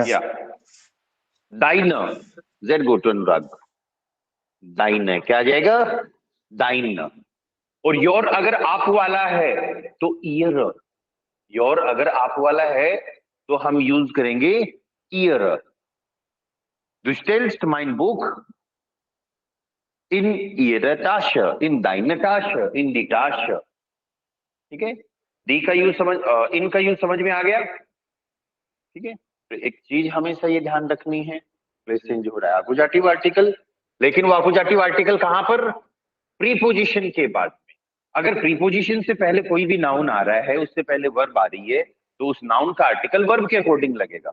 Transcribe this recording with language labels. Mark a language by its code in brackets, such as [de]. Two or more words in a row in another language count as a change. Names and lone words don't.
[hi] या दाइन, जेड गोटू अनुराग, दाइन है, क्या आ जाएगा? दाइन। और योर अगर आप वाला है तो ईयर, योर अगर आप वाला है तो हम यूज करेंगे ईयर। [de] Du stellst mein Buch in ihre Tasche, in deine Tasche, in die Tasche। [hi] ठीक है, दी का यूज समझ, इन का यूज समझ में आ गया। ठीक है, तो एक चीज हमेशा ये ध्यान रखनी है, [en] place change [hi] हो रहा है [de] Akkusativ Artikel, [hi] लेकिन वो [de] Akkusativ Artikel [hi] कहां पर? प्रीपोजिशन के बाद में। अगर प्रीपोजिशन से पहले कोई भी नाउन आ रहा है, उससे पहले वर्ब आ रही है, तो उस नाउन का आर्टिकल वर्ब के अकॉर्डिंग लगेगा।